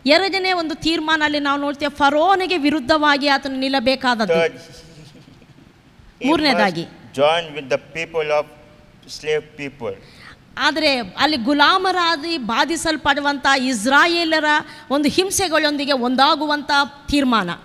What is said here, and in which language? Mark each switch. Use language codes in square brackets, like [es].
[kn] ಎರಡನೇ ಒಂದು ತೀರ್ಮಾನ ಅಲ್ಲಿ ನಾವು ನೋಡ್ತೇವೆ, ಫರೋನಿಗೆ ವಿರುದ್ಧವಾಗಿ ಆತನು ನಿಲ್ಲಬೇಕಾದದ್ದು. [en] Third, [kn] ಮೂರನೇದಾಗಿ [en] join with the people of slave people. [kn] ಆದರೆ ಅಲ್ಲಿ ಗುಲಾಮರಾಗಿ ಬಾಧಿಸಲ್ಪಡುವಂಥ ಇಸ್ರಾಯೇಲರ ಒಂದು ಹಿಂಸೆಗಳೊಂದಿಗೆ ಒಂದಾಗುವಂಥ ತೀರ್ಮಾನ.